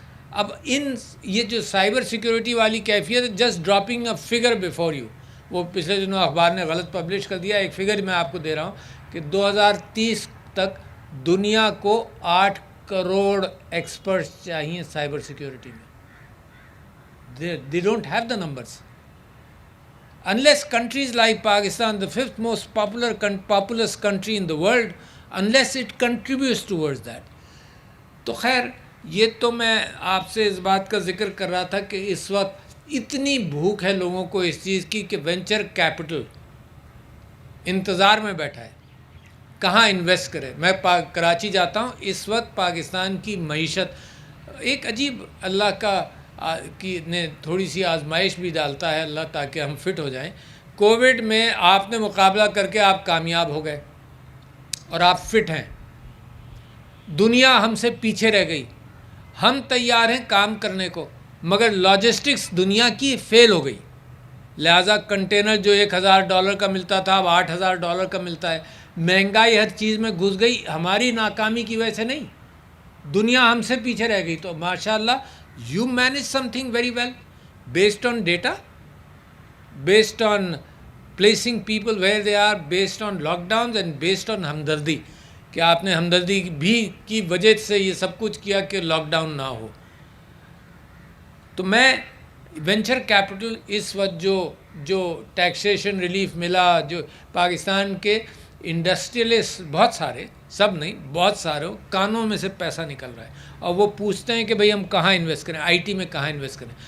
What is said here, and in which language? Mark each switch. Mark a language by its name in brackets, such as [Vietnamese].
[Urdu] اب یہ جو سائبر سیکیورٹی والی کیفیت ہے، [English] just dropping a figure before you, [Urdu] وہ پچھلے دنوں اخبار نے غلط پبلش کر دیا. ایک فگر میں آپ کو دے رہا ہوں کہ 2030 تک دنیا کو 8 کروڑ ایکسپرٹس چاہیے سائبر سیکیورٹی میں. [English] They don't have the numbers. Unless countries like Pakistan, the 5th most populous country in the world, unless it contributes towards that. [Urdu] تو خیر یہ تو میں آپ سے اس بات کا ذکر کر رہا تھا کہ اس وقت اتنی بھوک ہے لوگوں کو اس چیز کی کہ وینچر کیپٹل انتظار میں بیٹھا ہے کہاں انویسٹ کرے. میں کراچی جاتا ہوں، اس وقت پاکستان کی معیشت ایک عجیب اللہ کا نے تھوڑی سی آزمائش بھی ڈالتا ہے اللہ تاکہ ہم فٹ ہو جائیں. کووڈ میں آپ نے مقابلہ کر کے آپ کامیاب ہو گئے اور آپ فٹ ہیں. دنیا ہم سے پیچھے رہ گئی. ہم تیار ہیں کام کرنے کو، مگر لاجسٹکس دنیا کی فیل ہو گئی. لہٰذا کنٹینر جو $1,000 کا ملتا تھا اب $8,000 کا ملتا ہے. مہنگائی ہر چیز میں گھس گئی. ہماری ناکامی کی وجہ سے نہیں، دنیا ہم سے پیچھے رہ گئی. تو ماشاءاللہ [English] you manage something very well based on data, based on placing people where they are, based on lockdowns and based on [Urdu] ہمدردی، کہ آپ نے ہمدردی بھی کی وجہ سے یہ سب کچھ کیا کہ لاک ڈاؤن نہ ہو. تو میں وینچر کیپٹل اس وقت جو ٹیکسیشن ریلیف ملا، جو پاکستان کے انڈسٹریلسٹ بہت سارے، سب نہیں بہت سارے کانوں میں سے پیسہ نکل رہا ہے اور وہ پوچھتے ہیں کہ بھئی ہم کہاں انویسٹ کریں، آئی ٹی میں کہاں انویسٹ کریں.